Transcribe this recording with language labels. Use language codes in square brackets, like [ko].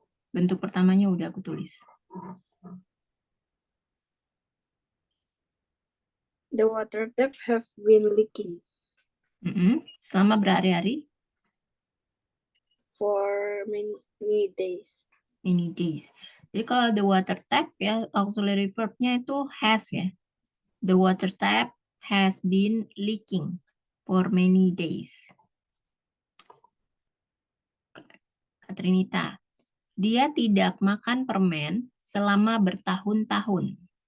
[id] Bentuk pertamanya udah aku tulis. [en] The water tap have been leaking [id] Selama berhari-hari, [en] for many days. many days. [id] Jadi kalau [en] the water tap [id] ya auxiliary verb-nya itu has ya. [en] The water tap has been leaking for many days. [id] Katrinita, dia tidak makan permen selama bertahun-tahun.